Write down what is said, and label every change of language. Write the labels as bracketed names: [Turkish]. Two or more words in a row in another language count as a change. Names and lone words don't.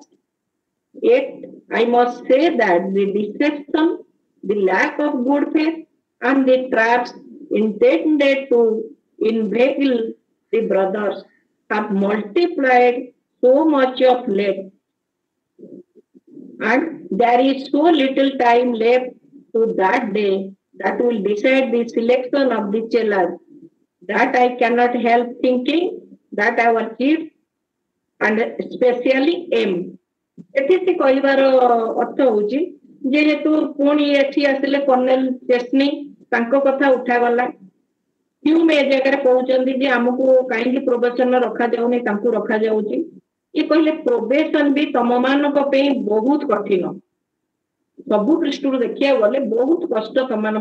[English] Yet, I must say that the deception, the lack of good faith, and the traps intended to inveigle the brothers have multiplied so much of late, and there is so little time left to that day that will decide the selection of the challenge that I cannot help thinking that our chief and especially M [Odia] ଏଠି ସେ କହିବାର ଅର୍ଥ ହଉଛି ଯେହେତୁ ପୁଣି ଏଠି ଆସିଲେ କର୍ଣ୍ଣେଲ ଚେସ୍ନି ତାଙ୍କ କଥା ଉଠାଗଲା ହ୍ୟୁମ ଏ ଜାଗାରେ କହୁଛନ୍ତି ଯେ ଆମକୁ କାହିଁକି ପ୍ରୋବେସନ ରଖାଯାଉନି ତାଙ୍କୁ ରଖାଯାଉଛି ଇଏ କହିଲେ ପ୍ରୋବେସନ ବି ତମମାନଙ୍କ ପାଇଁ ବହୁତ କଠିନ ସବୁ ଦୃଷ୍ଟିରୁ ଦେଖିବାକୁ ଗଲେ ବହୁତ କଷ୍ଟ ତମମାନଙ୍କ